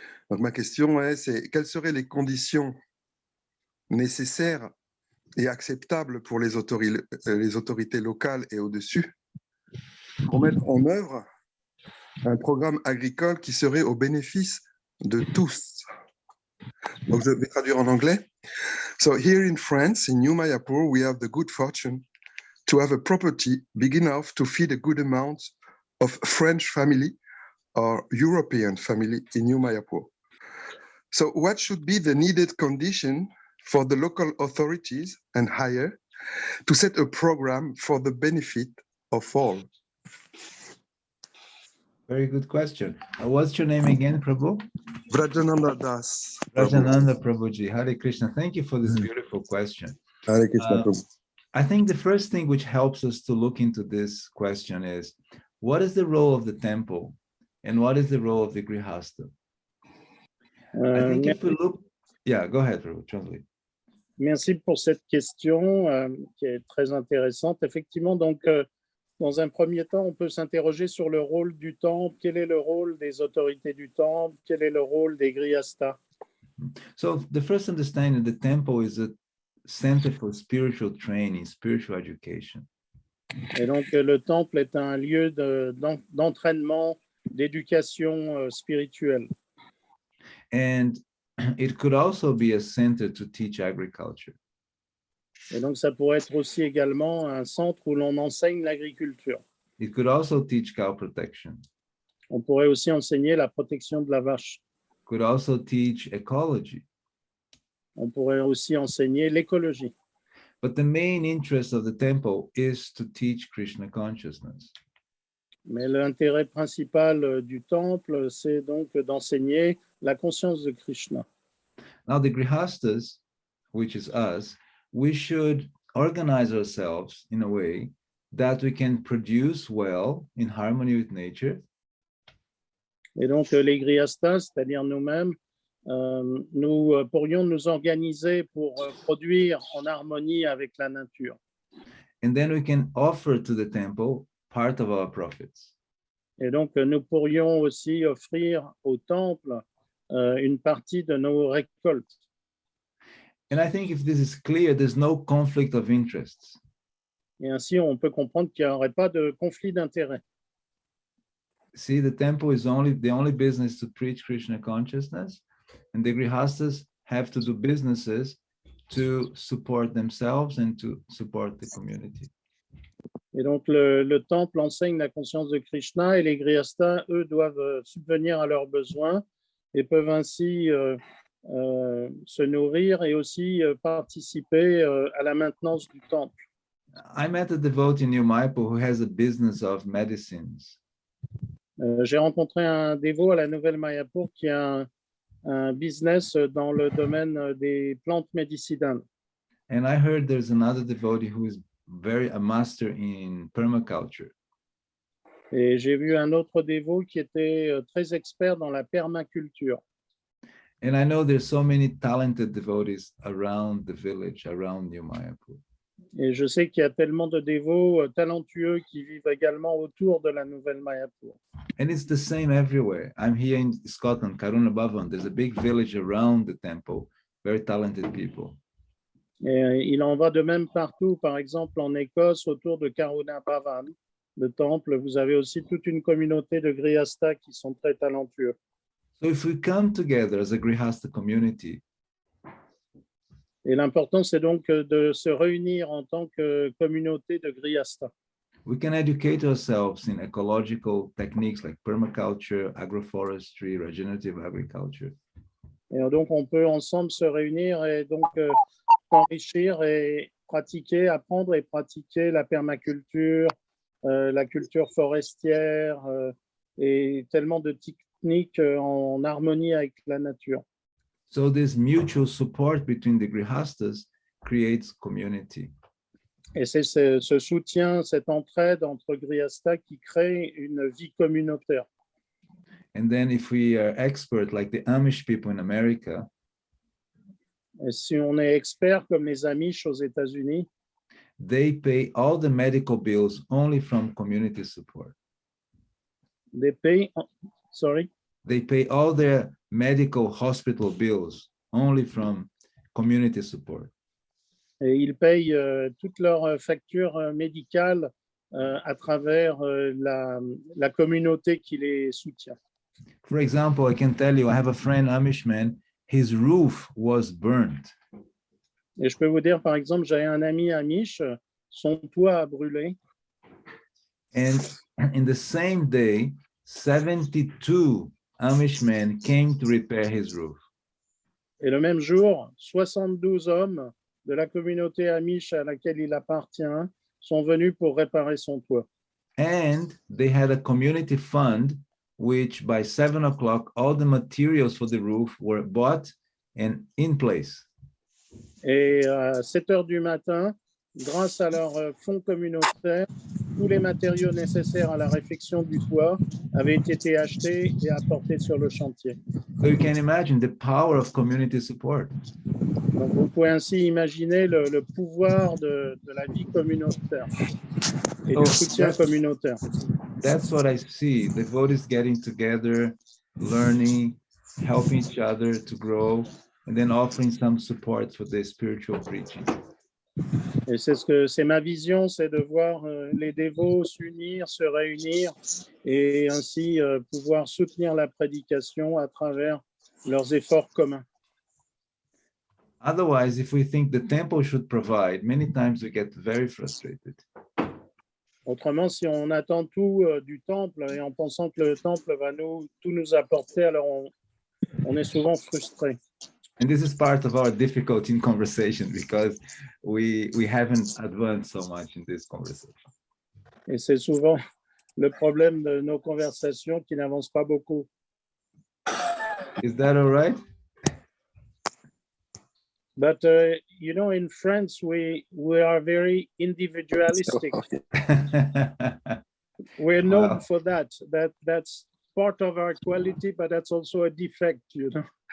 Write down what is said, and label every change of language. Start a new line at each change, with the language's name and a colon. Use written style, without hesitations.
French: Donc ma question c'est quelles seraient les conditions nécessaires et acceptables pour les autorités locales et au-dessus pour mettre en œuvre un programme agricole qui serait au bénéfice de tous. Donc je vais traduire en anglais.
English: So here in France, in New Mayapur, we have the good fortune to have a property big enough to feed a good amount of French family or European family in New Mayapur. So what should be the needed condition for the local authorities and higher to set a program for the benefit of all? Very good question. What's your name again, Prabhu? Vrajananda Das. Rajananda Prabhuji. Hare Krishna. Thank you for this beautiful question. Hare Krishna, Prabhu. I think the first thing which helps us to look into this question is, what is the role of the temple and what is the role of the grihastha? I think if we look, yeah, go ahead, Prabhu, translate.
French: Merci pour cette question qui est très intéressante. Effectivement, donc, dans un premier temps, on peut s'interroger sur le rôle du temple. Quel est le rôle des autorités du temple? Quel est le rôle des grihasthas?
English: So the first understanding, the temple is center for spiritual training, spiritual education.
French: Et donc, le temple est un lieu d'entraînement, d'éducation spirituelle.
English: And it could also be a center to teach agriculture.
French: Et donc, ça pourrait être aussi également un centre où l'on enseigne l'agriculture.
English: It could also teach cow protection.
French: On pourrait aussi enseigner la protection de la vache.
English: Could also teach ecology.
French: On pourrait aussi enseigner l'écologie.
English: But the main interest of the temple is to teach Krishna consciousness.
French: Mais l'intérêt principal du temple, c'est donc d'enseigner la conscience de Krishna.
English: Now the grihastas, which is us, we should organize ourselves in a way that we can produce well in harmony with nature.
French: Et donc les grihastas, c'est-à-dire nous-mêmes, nous pourrions nous organiser pour produire en harmonie avec la nature.
English: And then we can offer to the temple part of our profits.
French: Et donc nous pourrions aussi offrir au temple une partie de nos récoltes.
English: And I think if this is clear, there's no conflict of interests.
French: Et ainsi, on peut comprendre qu'il n'y aurait pas de conflit d'intérêts.
English: See, the temple is the only business to preach Krishna consciousness, and the grihastas have to do businesses to support themselves and to support the community.
French: Et donc, le temple enseigne la conscience de Krishna et les grihastas, eux, doivent subvenir à leurs besoins et peuvent ainsi se nourrir et aussi participer à la maintenance du temple.
English: I met a devotee in New Mayapur who has a business of medicines.
French: J'ai rencontré un dévot à la Nouvelle Mayapur qui a un business dans le domaine des plantes médicinales.
English: And I heard there's another devotee who is a master in permaculture.
French: Et j'ai vu un autre dévot qui était très expert dans la permaculture.
English: And I know there's so many talented devotees around the village, around New Mayapur.
French: Et je sais qu'il y a tellement de dévots talentueux qui vivent également autour de la Nouvelle Mayapur.
English: And it's the same everywhere. I'm here in Scotland, Karuna Bhavan. There's a big village around the temple, very talented people.
French: Et il en va de même partout. Par exemple, en Écosse, autour de Karuna Bhavan, le temple, vous avez aussi toute une communauté de grihastas qui sont très talentueux.
English: So if we come together as a grihasta community,
French: et l'important, c'est donc de se réunir en tant que communauté de grihastas.
English: we can educate ourselves in ecological techniques like permaculture, agroforestry, regenerative agriculture.
French: Et donc, on peut ensemble se réunir et donc s'enrichir et pratiquer, apprendre et pratiquer la permaculture, la culture forestière et tellement de techniques en harmonie avec la nature.
English: So this mutual support between the grihastas creates community.
French: Et c'est ce soutien, cette entraide entre grihastas qui crée une vie communautaire.
English: And then if we are expert like the Amish people in America,
French: et si on est expert comme les Amish aux États-Unis,
English: they pay all the medical bills only from community support. They pay all their medical hospital bills only from community support.
French: Et ils payent toutes leurs factures médicales à travers la communauté qui les soutient.
English: For example, I can tell you, I have a friend, Amish man, his roof was burnt.
French: Et je peux vous dire, par exemple, j'ai un ami Amish, son toit a brûlé.
English: And in the same day, 72 Amish men came to repair his roof.
French: Et le même jour, 72 hommes de la communauté Amish à laquelle il appartient sont venus pour réparer son toit.
English: And they had a community fund, which by 7 o'clock, all the materials for the roof were bought and in place.
French: Et à 7 heures du matin, grâce à leur fonds communautaire, tous les matériaux nécessaires à la réfection du toit avaient été achetés et apportés sur le chantier.
English: So you can imagine the power of community support.
French: Donc vous pouvez ainsi imaginer le pouvoir de la vie communautaire et du soutien communautaire.
English: That's what I see. Devotees getting together, learning, helping each other to grow, and then offering some support for the spiritual preaching.
French: Et c'est ma vision, c'est de voir les dévots s'unir, se réunir et ainsi pouvoir soutenir la prédication à travers leurs efforts communs.
English: Otherwise, if we think the temple should provide, many times we get very frustrated.
French: Autrement, si on attend tout du temple et en pensant que le temple va tout nous apporter, alors on est souvent frustré.
English: And this is part of our difficulty in conversation because we haven't advanced so much in this conversation.
French: Et c'est souvent le problème de nos conversations qui n'avancent pas beaucoup.
English: Is that all right? But you know, in France, we are very individualistic. We're known for that. That's part of our quality, but that's also a defect, you know.